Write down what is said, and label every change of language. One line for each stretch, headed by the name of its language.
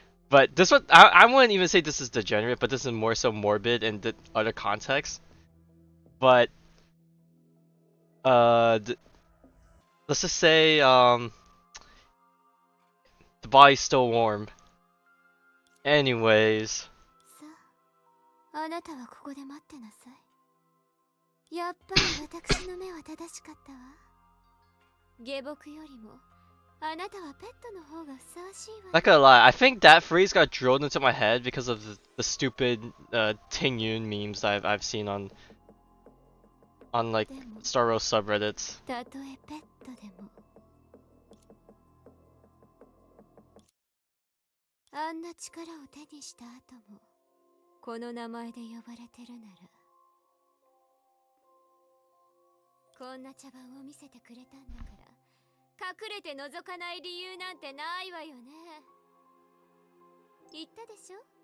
English: But this one, I wouldn't even say this is degenerate, but this is more so morbid in the other context. But let's just say the body's still warm. Anyways.
Japanese: さあ、あなたはここで待ってなさい。やっぱり私の目は正しかったわ。下僕よりもあなたはペットの方がふさわしいわ。
English: Not gonna lie, I think that phrase got drilled into my head because of the stupid Ting Yun memes that I've seen on like Star Wars subreddits.
Japanese: たとえペットでもあんな力を手にした後もこの名前で呼ばれてるなら、こんな茶番を見せてくれたんだから、隠れて覗かない理由なんてないわよね。言ったでしょ。